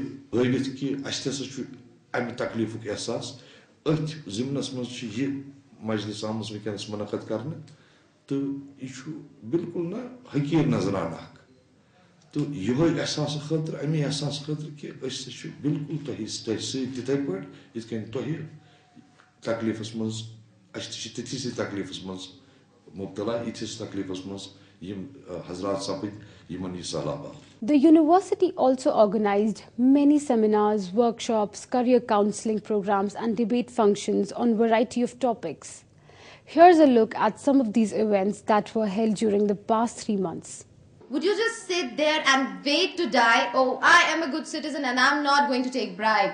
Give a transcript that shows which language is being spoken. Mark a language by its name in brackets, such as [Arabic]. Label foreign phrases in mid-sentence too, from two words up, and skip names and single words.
[Kashmiri] ہٲوِتھ کہِ اَسہِ تہِ ہسا چھُ امہِ تکلیٖفُک احساس أتھۍ ضِمنس منٛز چھِ یہِ مجلس آمٕژ وٕنکیٚنس منعقد کرنہٕ تہٕ یہِ چھُ بالکُل نہ حقیٖر نظرانہٕ اکھ تہٕ یِہوے احساسہٕ خٲطرٕ اَمے احساسہٕ خٲطرٕ کہِ أسۍ تہِ چھِ بالکُل تۄہہِ سۭتۍ تِتھٕے پٲٹھۍ یِتھ کٔنۍ تۄہہِ تکلیٖفس منٛز أسۍ تہِ چھِ تِتھِسٕے تکلیٖفس منٛز مُبتلا یِتھِس تکلیٖفس منٛز یِم حضرات سپٕدۍ یِمن یہِ سہلاب آو. [English] The university also organized many seminars, workshops, career counseling programs, and debate functions on a variety of topics. Here's a look at some of these events that were held during the past 3 months. Would you just sit there and wait to die? Oh, I am a good citizen and I'm not going to take bribe.